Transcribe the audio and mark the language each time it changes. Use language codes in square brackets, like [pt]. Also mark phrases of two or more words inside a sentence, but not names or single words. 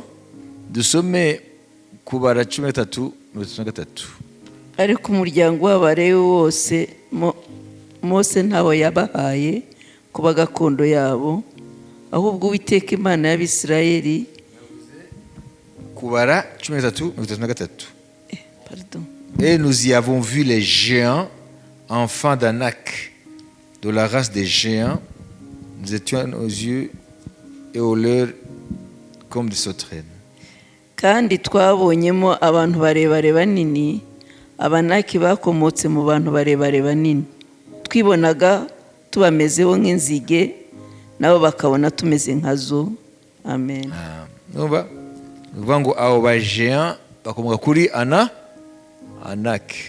[rw] Dusome Kubara 13:33. Ariko umuryango w'Abalewi wose Mose ntawo yabahaye kuba gakondo yabo, ahubwo Uwiteka Imana y'Abisirayeli. Kubara 13:33. [fr] Pardon. Et nous y avons vu les géants, enfants d'Anak, de la race des géants. Nous étions aux yeux et aux leurs comme des sauterelles. [rw] Kandi twabonyemo abantu barebare banini, Abanaki bakomotse mu bantu barebare banini. Twibonaga tubamezeho nk'inzige, nabo bakabona tumeze nkazo. Amen. Nuva ngo abo ba géant bakomoka kuri Anak.